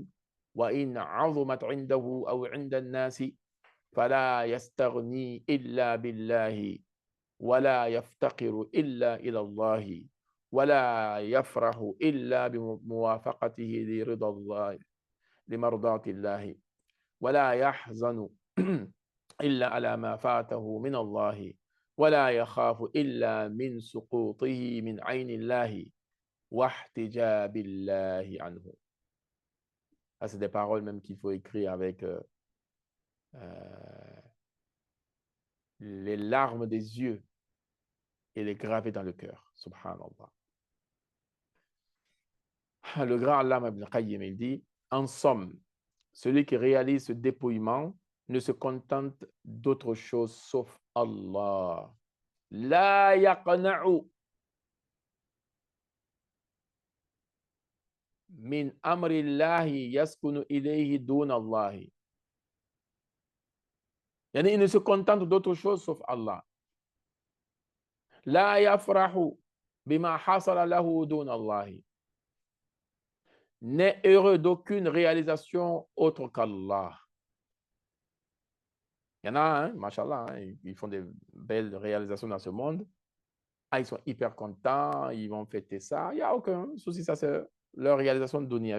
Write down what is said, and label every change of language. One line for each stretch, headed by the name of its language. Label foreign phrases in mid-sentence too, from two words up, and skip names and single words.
Arabic: وإن عظمت عنده أو عند الناس فلا يستغني إلا بالله ولا يفتقر إلا إلى الله ولا يفرح إلا بموافقته لرضا الله لمرضاة الله ولا يحزن إلا على ما فاته من الله ولا يخاف إلا من سقوطه من عين الله واحتجاب الله عنه.
French: Ça, c'est des paroles même qu'il faut écrire avec les larmes des yeux et les graver dans le cœur. Subhanallah. Le grand Allama Ibn Qayyim, il dit, en somme, celui qui réalise ce dépouillement ne se contente d'autre chose sauf Allah.
Arabic: لا يقنع من أمر الله يسكن إليه دون الله.
French: Yani, il ne se contente d'autre chose sauf Allah.
Arabic: لا يفرح بما حصل له دون الله.
French: N'est heureux d'aucune réalisation autre qu'Allah. Il y en a, hein, mashallah, hein, ils font des belles réalisations dans ce monde. Ah, ils sont hyper contents, ils vont fêter ça. Il n'y a aucun souci, ça c'est leur réalisation de dunya.